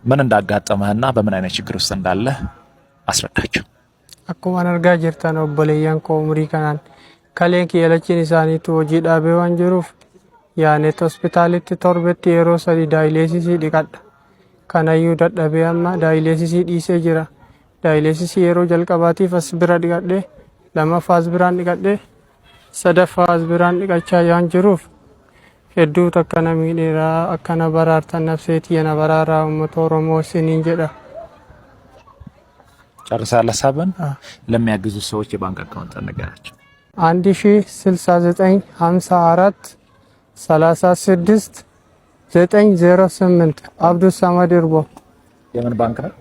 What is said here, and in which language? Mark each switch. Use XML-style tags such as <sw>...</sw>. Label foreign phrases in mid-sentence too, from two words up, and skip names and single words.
<am>ምን እንዳጋጠመህና በምን አይነት ችግር ውስጥ እንዳለ አስረዳቸው።</am> <om>akkuma argaa jirtan obboleeyyan koo umurii kanaan kaleen kiyyalachiin isaaniitu hojii dhaabee waan jiruuf yaanet hospitaalitti torbetti yeroo 3 daayileesisii dhiqadha. Kanayyuu dadhabee amma daayileesisii dhiisee jira. Daayileesisii yeroo jalqabaatiif as bira dhiqadhee lammaffaa as biraan dhiqadhee sadaffaa as biraan dhiqachaa waan jiruuf hedduu takkana miidheeraa akkana baraartan nafseetii yana baraaraa uummata Oromoo isiniin jedha.</om> <am>ጨርሳለህ? ሀሳብን ለሚያግዙ ሰዎች የባንክ አካውንት ነገራቸው። 106954 36 908 አብዱ ሰመድ እርቦ። የምን ባንክ ነው?</am>